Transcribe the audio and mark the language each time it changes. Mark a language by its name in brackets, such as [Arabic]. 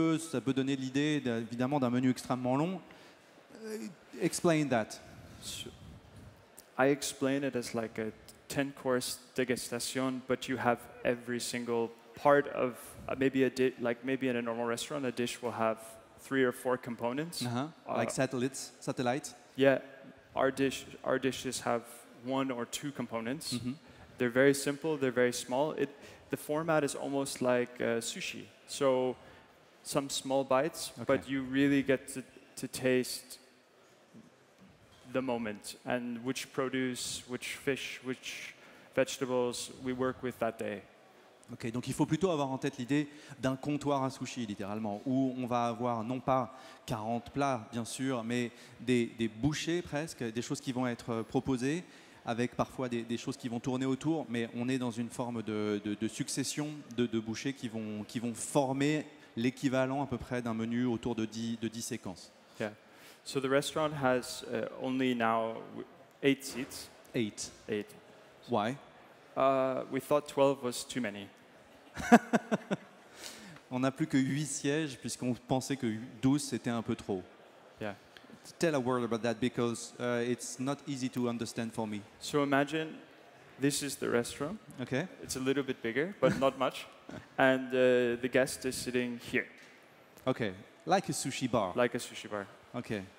[French] Ça peut donner l'idée, évidemment, d'un menu extrêmement long. [English] Explain that. So I explain it as like a 10-course degustation, but you have every single part of maybe in a normal restaurant, a dish will have 3 or 4 components. Like satellites. Yeah, our dishes have 1 or 2 components. They're very simple. They're very small. The format is almost like sushi. So some small bites, but you really get to taste the moment and which produce, which fish, which vegetables we work with that day. [French] Ok, donc il faut plutôt avoir en tête l'idée d'un comptoir à sushi, littéralement, où on va avoir non pas 40 plats, bien sûr, mais des bouchées presque, des choses qui vont être proposées, avec parfois des choses qui vont tourner autour, mais on est dans une forme de succession de bouchées qui vont former l'équivalent à peu près d'un menu autour de 10 séquences. [English] Yeah. So the restaurant has only now 8 seats. 8. 8. Why? We thought 12 was too many. [French] On n'a plus que 8 sièges puisqu'on pensait que 12 c'était un peu trop. [English] Yeah. Tell a word about that because it's not easy to understand for me. So imagine this is the restaurant. Okay. It's a little bit bigger, but not much. And the guest is sitting here. Okay. Like a sushi bar. Like a sushi bar. Okay.